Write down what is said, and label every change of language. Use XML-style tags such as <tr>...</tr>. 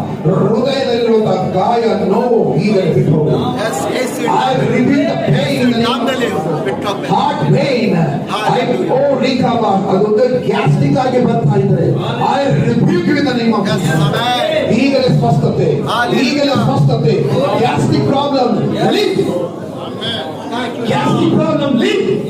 <kn>ಹೃದಯದಲ್ಲಿರುವಂತಹ ಗಾಯ, ನೋವು ಈಗ ಬಿಟ್ಟು ಹೋಗು.</kn> <en>I rebuke the pain in the name of heart pain. Oh</en> <kn>ರಿಕಾಬ, ಅದೊಂದು ಗ್ಯಾಸ್ಟ್ರಿಕ್ ಆಗಿ ಬರ್ತಾ ಇದ್ರೆ</kn> <en>I rebuke you in the name of Jesus.</en> <kn>ಈಗಲೇ ಸ್ವಸ್ಥತೆ, ಈಗಲೇ ಸ್ವಸ್ಥತೆ.</kn> <en>Gastric problem leave, gastric problem leave.</en>